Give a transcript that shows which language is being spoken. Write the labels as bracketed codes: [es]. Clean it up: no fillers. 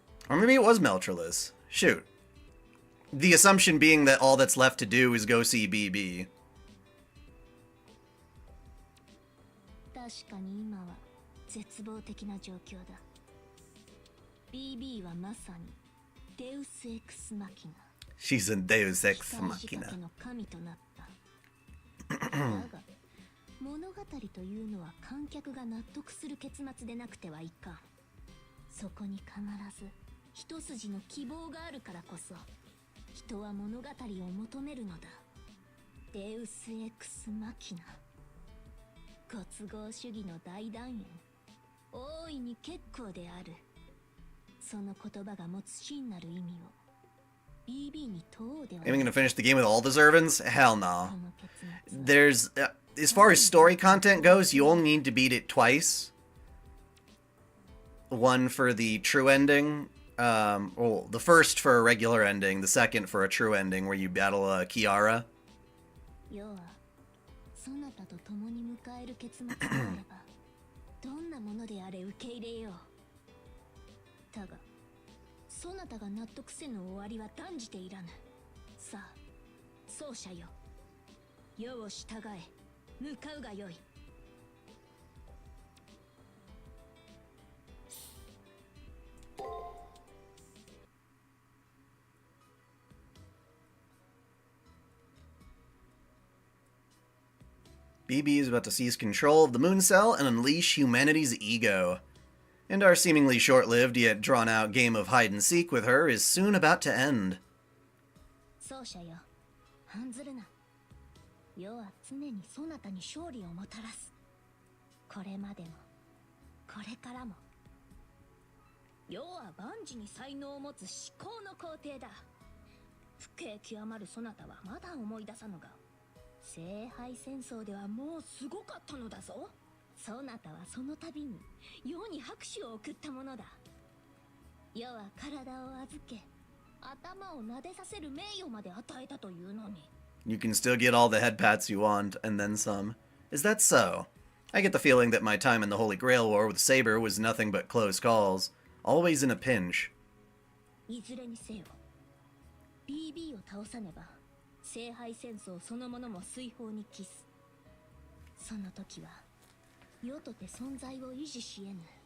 [en] Or maybe it was Meltrellis. Shoot. The assumption being that all that's left to do is go see BB. [ja] 確かに今は絶望的な状況だ。 BB はまさにデウスエクスマキナ。 [en] She's a Deus Ex Machina. [ja] の神となった。だが物語というのは観客が納得する結末でなくてはいかん。そこに必ず一筋の希望があるからこそ、人は物語を求めるのだ。デウスエクスマキナ。ご都合主義の大団円、大いに結構である。その言葉が持つ真なる意味を BB に問うではない。 [en] Am I gonna finish the game with all the servants? Hell no. There's, as far as story content goes, you only need to beat it twice. One for the true ending, well, the first for a regular ending, the second for a true ending where you battle Kiara. [ja] 要はそなたと共に迎える結末であればどんなものであれ受け入れよう。だがそなたが納得せぬ終わりは断じていらぬ。さあ奏者よ、世を従え、向かうがよい。 [en] BB is about to seize control of the moon cell and unleash humanity's ego. And our seemingly short-lived yet drawn-out game of hide-and-seek with her is soon about to end. [ja] 奏者よ、案ずるな。世は常にそなたに勝利をもたらす。これまでも、これからも。世は万事に才能を持つ至高の皇帝だ。不敬極まるそなたはまだ思い出さぬが、聖杯戦争ではもうすごかったのだぞ。そなたはその度に世に拍手を送ったものだ。世は体を預け、頭を撫でさせる名誉まで与えたというのに。 [en] You can still get all the head pats you want, and then some. Is that so? I get the feeling that my time in the Holy Grail War with Saber was nothing but close calls, always in a pinch. [ja] いずれにせよ、BB を倒さねば、聖杯戦争そのものも水泡に帰す。その時は、世とて存在を維持し得ぬ。